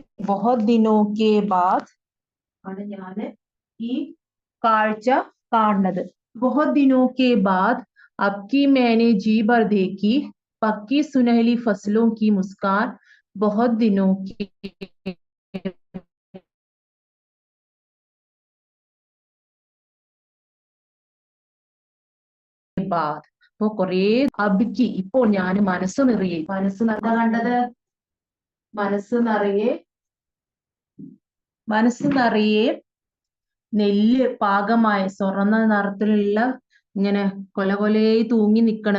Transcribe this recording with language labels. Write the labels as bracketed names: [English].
[Hindi] ബഹുത് ദിനോ K ബാദ് [Malayalam] ആണ് ഞാൻ ഈ കാഴ്ച കാണുന്നത്. [Hindi] ബഹുത് ദിനോ കെ ബാദ് അബ്കി मैंने जी भर देखी पक्की सुनहली फसलों की मुस्कान. बहुत दिनों के ബാദ്. [Malayalam] അപ്പൊ കൊറേ അബ്കി, ഇപ്പോൾ ഞാൻ മനസ്സ് നിറയെ. മനസ്സ് എന്താ കണ്ടത്? മനസ്സ് നിറയെ നെല്ല് പാകമായ സ്വർണ്ണ നിറത്തിലുള്ള ഇങ്ങനെ കൊല കൊലയായി തൂങ്ങി നിക്കണ.